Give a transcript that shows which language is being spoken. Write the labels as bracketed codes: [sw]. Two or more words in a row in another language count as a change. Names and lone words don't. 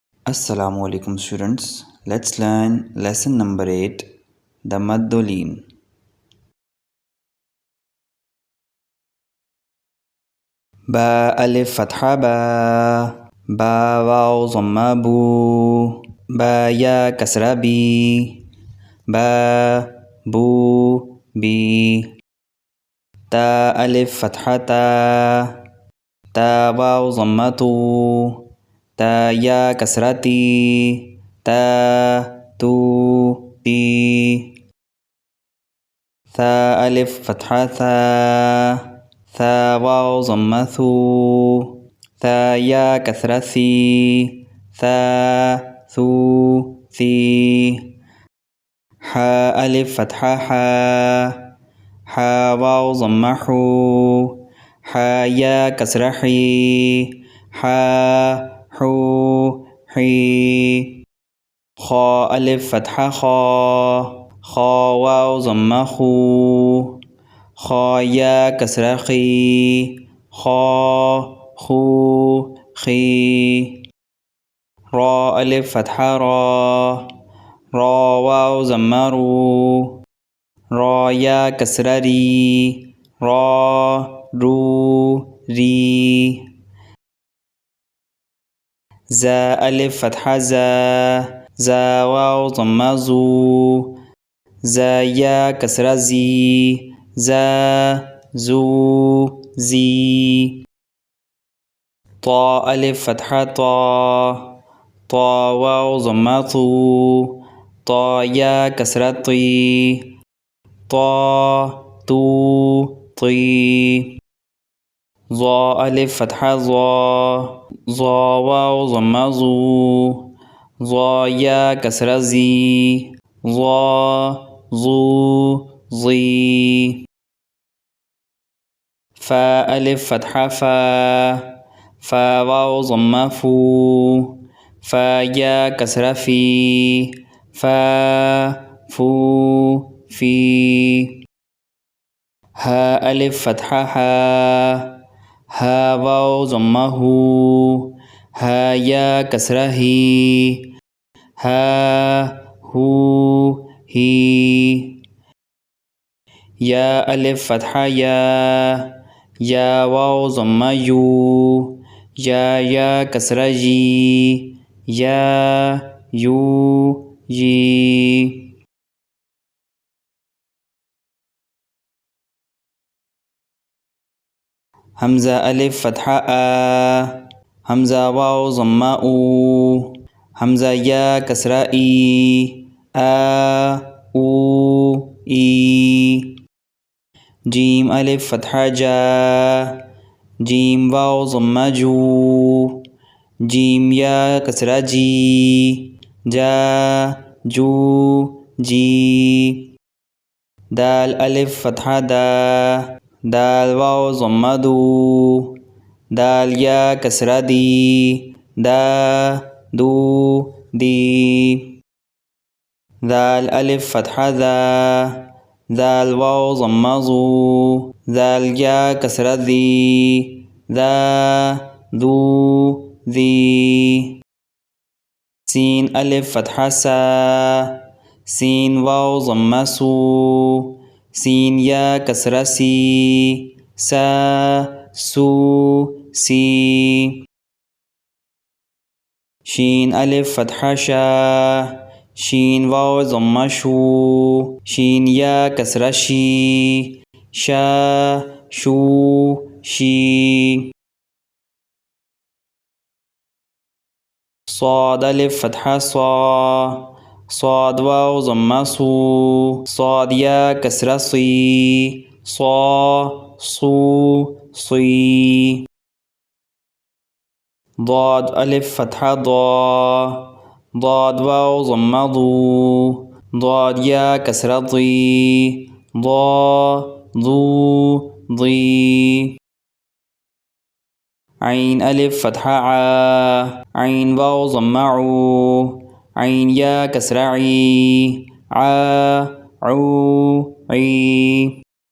[en] Assalamualaikum students. Let's learn lesson number 8, the Maddolin. [ar] با ألف فتحة با واو ضمة بُ، با يا كسرة بِ، بَ بُ بِ, تا ألف فتحة تا واو ضمة تُ، تا يا كسرة تِ، تَ تُ تِ، ثا ألف فتحة ثا واو ضمة ثُ، ثا يا كسرة ثِ، ثَ ثُ ثِ, حا ألف فتحة حا واو ضمة حُ، حا يا كسرة حِ، حَ حُ حِ، خا ألف فتحة خا واو ضمة خُ، خا يا كسرة خِ، خَ خُ خِ، را ألف فتحة را واو ضمة رُ، را يا كسرة رِ، رَ رُ رِ, زا ألف فتحة زا واو ضمة زُ، زا يا كسرة زِ، زَ زُ زِ, طا ألف فتحة طا واو ضمة طُ، طا يا كسرة طِ، طَ طُ طِ, ظا ألف فتحة ظا واو ضمة ظُ، ظا يا كسرة ظِ، ظَ ظُ ظِ, فا ألف فتحة فا واو ضمة فُ, فا يا كسرة فِ، فَ فُ فِ، ها ألف فتحة ها واو ضمة هُ، ها يا كسرة هِ، هَ هُ هِ, يا ألف فتحة يا واو ضمة يُ، يا كسرة جِ، يَ يُ جِ، همزة ألف فتحة همزة واو ضمة أُ، همزة يا كسرة إِ, أُ إِ, جيم ألف فتحة جيم واو ضمة جُ، جيم يا كسرة جِ, جَ جُ جِ، دال ألف فتحة دال واو ضمة دُ، دال يا كسرة دِ، دَ دُ دِ، دال ألف فتحة دال واو ضمة زُ، دال يا كسرة دِ، دَ دُ دِ, سين ألف فتحة سين واو ضمة سُ، سين يا كسرة سِ، سَ سُ سِ, شين ألف فتحة شين واو ضمة شُ، شين يا كسرة شِ، شَ شُ شِ, صاد ألف فتحة صاد واو ضمة صو، صاد يا كسرة صي، صو صي، ضاد ألف فتحة ضاد واو ضمة ضو، ضاد يا كسرة ضي، ضو ضي، عين ألف فتحة عين واو ضمة عو، عين يا كسرة عي، عو عي،